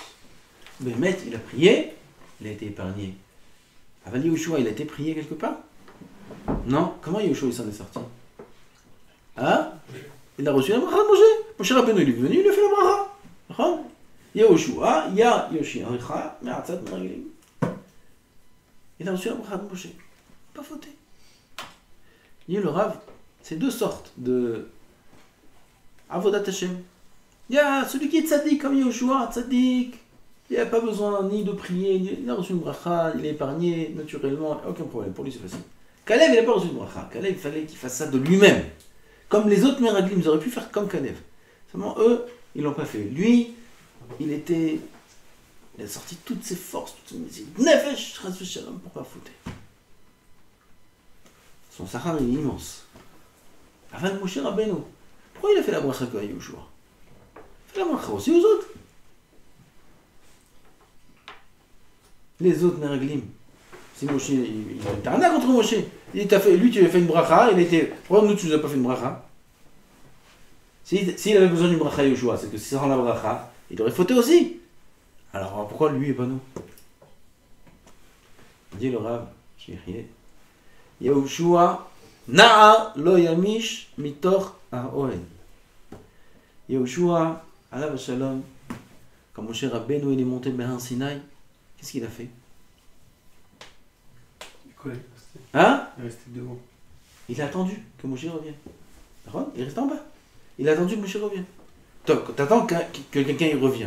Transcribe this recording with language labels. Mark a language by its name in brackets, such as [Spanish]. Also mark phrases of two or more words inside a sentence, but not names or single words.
[French] Mais Maître, il a prié, il a été épargné. Aval Yehoshua, il a été prié quelque part? Non? Comment Yehoshua il s'en est sorti? Hein? Il a reçu la bracha de Moshe. Moshe Rabbeinu, il est venu, il a fait la bracha. Yehoshua, [Hebrew] יה יושיעך, מעצת מרגלים. [French] Il a reçu la bracha de Moshe. Pas fauté. Il y a le Rav, c'est deux sortes de [Hebrew] עבודת השם. [French] Il y a celui qui est tzaddik comme Yehoshua, tzaddik. Il n'y a pas besoin ni de prier, il a reçu une bracha, il est épargné naturellement, aucun problème, pour lui c'est facile. Caleb, il n'a pas reçu une bracha. Caleb, il fallait qu'il fasse ça de lui-même. Comme les autres Meraglim, ils auraient pu faire comme Caleb. Seulement eux, ils ne l'ont pas fait. Lui, il a sorti toutes ses forces, toutes ses nefesh, [Hebrew] חס ושלום, [French] pour pas fouter. Son sahar est immense. Avant Moshe Rabbeinu, pourquoi il a fait la bracha à Yehoshua? Il fait la bracha aussi aux autres. Les autres Meraglim, si Moshe, il a une tarna contre Moshe. Lui, tu lui as fait une bracha, il a été. Pourquoi nous, tu ne nous as pas fait une bracha? S'il avait besoin d'une bracha Yehoshua, c'est que si sans la bracha, il aurait fauté aussi. Alors pourquoi lui et pas nous? Dit le Rav, Yehoshua, [Hebrew] נער לא ימיש מתוך האהל. [French] Yehoshua, [Hebrew] עליו שלום, [French] quand Moshe Rabbeinu il est monté vers Sinaï, qu'est-ce qu'il a fait? Quoi? Hein? Il est resté devant. Il a attendu que Moshe revienne. Il reste en bas. Il a attendu que Moshe revienne. T'attends que quelqu'un y revient.